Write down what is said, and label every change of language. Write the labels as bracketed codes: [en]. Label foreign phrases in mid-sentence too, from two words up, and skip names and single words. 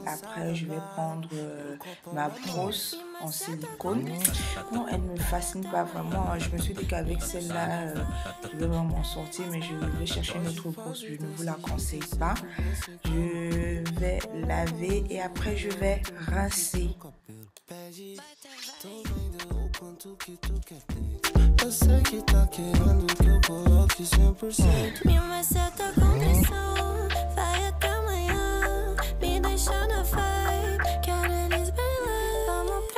[fr] Après, je vais prendre ma brosse en silicone. Non, elle ne me fascine pas vraiment. Je me suis dit qu'avec celle-là, je vais vraiment m'en sortir, mais je vais chercher une autre brosse. Je ne vous la conseille pas. Je vais laver et après, je vais rincer. [pt] Eu sei que tá querendo que eu coloque 100%. Me maceta com pressão, vai até amanhã. Me deixa na vibe, quero eles bem lá.